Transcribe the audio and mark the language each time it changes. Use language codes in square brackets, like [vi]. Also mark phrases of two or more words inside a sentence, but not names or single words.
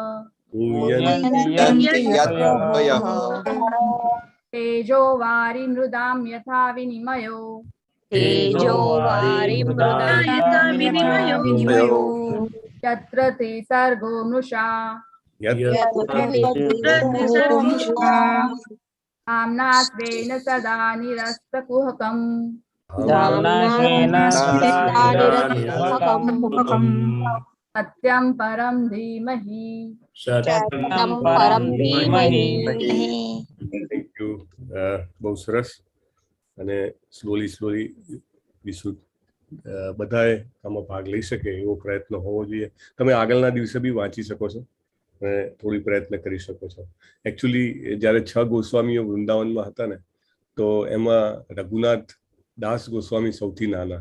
[sa] तेजो वारि मृदां यथा विनिमयो यत्र त्रिसर्गो मृषा धाम्ना स्वेन सदा निरस्तकुहकम् सत्यं परं धीमहि [en] Thank you. [gu] બહુ સરસ. અને સ્લોલી વિશુદ્ધ બધાએ આમાં ભાગ લઈ શકે એવો પ્રયત્ન હોવો જોઈએ. તમે આગળના દિવસે બી વાંચી શકો છો અને થોડી પ્રયત્ન કરી શકો છો. એકચ્યુઅલી જ્યારે 6 ગોસ્વામીઓ વૃંદાવનમાં હતા ને તો એમાં રઘુનાથ દાસ ગોસ્વામી સૌથી નાના.